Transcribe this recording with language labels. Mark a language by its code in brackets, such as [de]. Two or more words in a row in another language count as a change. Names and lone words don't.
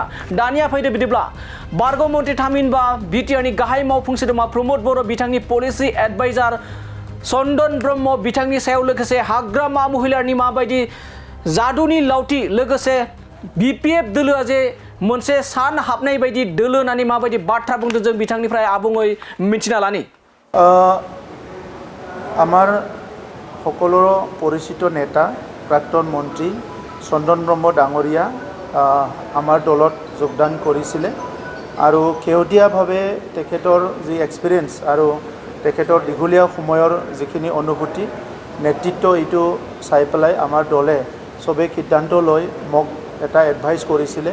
[brx] दानिया फैदो बिदिब्ला बारग' मन्त्रि थामहिनबा बिटिआरनि गाहाय मावफुं सोद्रोमा प्रमद बर' बिथांनि पलिसि एडभाइजार चन्दन ब्रह्म बिथांनि सायाव लोगोसे हाग्रामा महिलारिनि माबायदि जादुनि लावथि लोगोसे बिपिएफ दोलोआ जे मोनसे सान हाबनाय बायदि दोलो होननानै माबायदि बाथ्रा बुंदों जों बिथांनिफ्राय आबुङै मिथिना लानि। [as] আমাৰ সকলো পৰিচিত নেতা প্ৰাক্তন মন্ত্ৰী চন্দন ব্ৰহ্ম ডাঙৰীয়া আমাৰ দলত যোগদান কৰিছিলে আৰু শেহতীয়াভাৱে তেখেতৰ যি এক্সপিৰিয়েঞ্চ আৰু তেখেতৰ দীঘলীয়া সময়ৰ যিখিনি অনুভূতি নেতৃত্ব এইটো চাই পেলাই আমাৰ দলে চবেই সিদ্ধান্ত লৈ মোক এটা এডভাইচ কৰিছিলে।